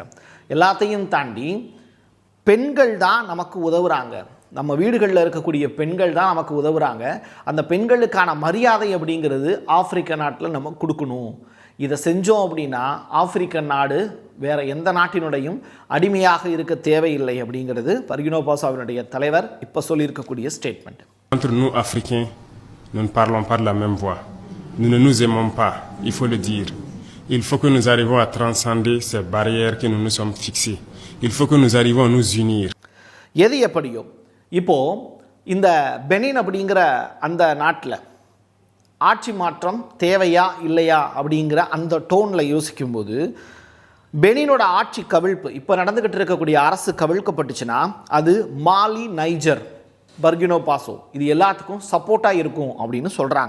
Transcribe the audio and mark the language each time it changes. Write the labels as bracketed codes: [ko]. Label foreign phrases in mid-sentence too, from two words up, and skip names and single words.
[ta] எல்லாத்தையும் தாண்டி பெண்கள் தான் நமக்கு உதவுறாங்க, நம்ம வீடுகளில் இருக்கக்கூடிய பெண்கள் தான் நமக்கு உதவுறாங்க, அந்த பெண்களுக்கான மரியாதை அப்படிங்கிறது ஆப்பிரிக்க நாட்டில் நம்ம கொடுக்கணும். இதை செஞ்சோம் அப்படின்னா ஆப்பிரிக்க நாடு வேற எந்த நாட்டினுடையும் அடிமையாக இருக்க தேவையில்லை அப்படிங்கிறது பர்கினோ பாசோவினுடைய தலைவர் இப்போ சொல்லியிருக்கக்கூடிய ஸ்டேட்மெண்ட். [fr] Entre nous Africains, nous ne parlons pas de la même voix. Nous ne nous aimons pas, il faut le dire. Il faut que nous arrivions à transcender ces barrières que nous nous sommes fixées. Il faut que nous arrivions à nous unir. [ta] எது எப்படியோ இப்போது இந்த பெனின் அப்படிங்கிற அந்த நாட்டில் ஆட்சி மாற்றம் தேவையா இல்லையா அப்படிங்கிற அந்த டோனில் யோசிக்கும்போது பெனினோட ஆட்சி கவிழ்ப்பு இப்போ நடந்துக்கிட்டு இருக்கக்கூடிய அரசு கவிழ்க்கப்பட்டுச்சுன்னா அது மாலி, நைஜர், பர்கினோ பாசோ இது எல்லாத்துக்கும் சப்போர்ட்டாக இருக்கும் அப்படின்னு சொல்கிறாங்க.